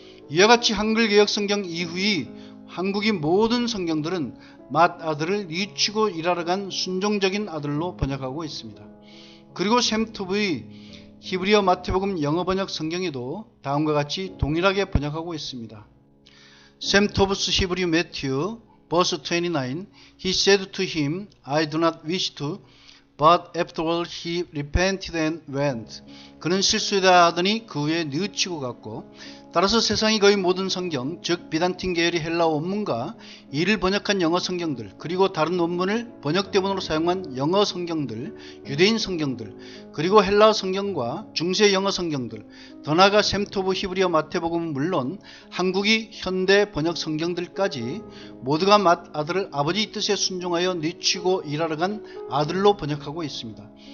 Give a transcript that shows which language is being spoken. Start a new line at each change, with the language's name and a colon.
Korean: 이와 같이 한글개역 성경 이후의 한국의 모든 성경들은 맏아들을 뉘우치고 일하러 간 순종적인 아들로 번역하고 있습니다. 그리고 샘토브의 히브리어 마태복음 영어 번역 성경에도 다음과 같이 동일하게 번역하고 있습니다.
English: 샘토브스 히브리 매튜 verse 29 He said to him, I do not wish to, but afterward he repented and went.
Korean: 그는 실수하다 하더니 그 후에 뉘우치고 갔고 따라서 세상의 거의 모든 성경, 즉 비단틴 계열의 헬라어 원문과 이를 번역한 영어 성경들, 그리고 다른 원문을 번역대본으로 사용한 영어 성경들, 유대인 성경들, 그리고 헬라어 성경과 중세 영어 성경들, 더 나아가 샘토브 히브리어 마태복음은 물론 한국의 현대 번역 성경들까지 모두가 맏아들을 아버지 뜻에 순종하여 뉘우치고 일하러 간 아들로 번역하고 있습니다.